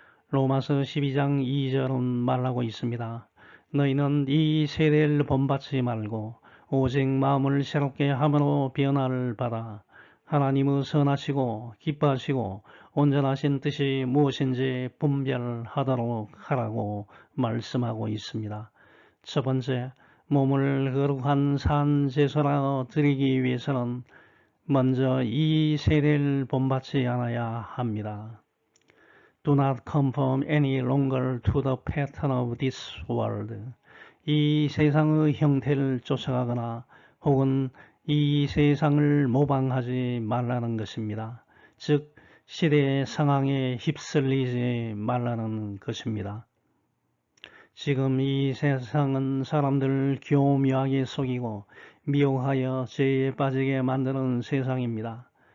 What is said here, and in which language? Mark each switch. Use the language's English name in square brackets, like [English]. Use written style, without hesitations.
[Korean] 로마서 12장 2절은 말하고 있습니다. 너희는 이 세대를 본받지 말고 오직 마음을 새롭게 함으로 변화를 받아 하나님의 선하시고 기뻐하시고 온전하신 뜻이 무엇인지 분별하도록 하라고 말씀하고 있습니다. 첫 번째, 몸을 거룩한 산 제사로 드리기 위해서는 먼저 이 세례를 본받지 않아야 합니다. [English] Do not conform any longer to the pattern of this world. [Korean] 이 세상의 형태를 쫓아가거나 혹은 이 세상을 모방하지 말라는 것입니다. 즉 시대의 상황에 휩쓸리지 말라는 것입니다. 지금 이 세상은 사람들을 교묘하게 속이고 미혹하여 죄에 빠지게 만드는 세상입니다.